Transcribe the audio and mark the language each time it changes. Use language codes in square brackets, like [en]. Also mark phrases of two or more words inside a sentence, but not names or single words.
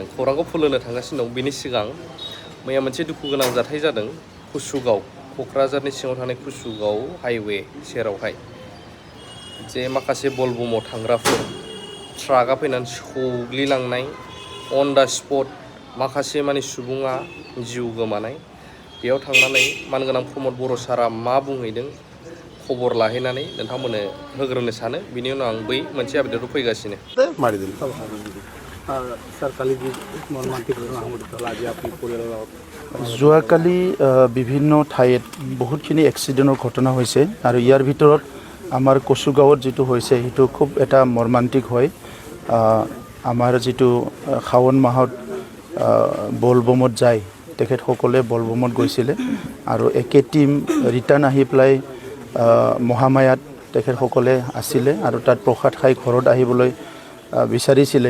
[brx] खौरांखौ फोलोनो थांगासिनो दं। बिनि सिगां मैया मोनसे दुखु गोनां जाथाय जादों कुसुगाव, क'क्राझारनि सिङाव थानाय कुसुगाव हाइवे सेरावहाय जे माखासे बलबमाव थांग्राफोर ट्राकआ फैनानै सौग्लिलांनाय, [en] on the spot [brx] माखासे माने सुबुङा जिउ गोमानाय। बेयाव थांनानै मानगोनां प्रमद बर' सारा मा बुंहैदों खबर लाहैनानै नोंथांमोननो होग्रोनो सानो। बिनि उनाव आं बै मोनसे आपडेटआव फैगासिनो। [as] যোৱাকালি বিভিন্ন ঠাইত বহুতখিনি এক্সিডেণ্টৰ ঘটনা হৈছে আৰু ইয়াৰ ভিতৰত আমাৰ কচুগাঁৱত যিটো হৈছে সেইটো খুব এটা মৰ্মান্তিক হয়। আমাৰ যিটো শাওণ মাহত বলবমত যায়, তেখেতসকলে বলবমত গৈছিলে আৰু একে টিম ৰিটাৰ্ণ আহি পেলাই মহামায়াত তেখেতসকলে আছিলে আৰু তাত প্ৰসাদ খাই ঘৰত আহিবলৈ বিচাৰিছিলে।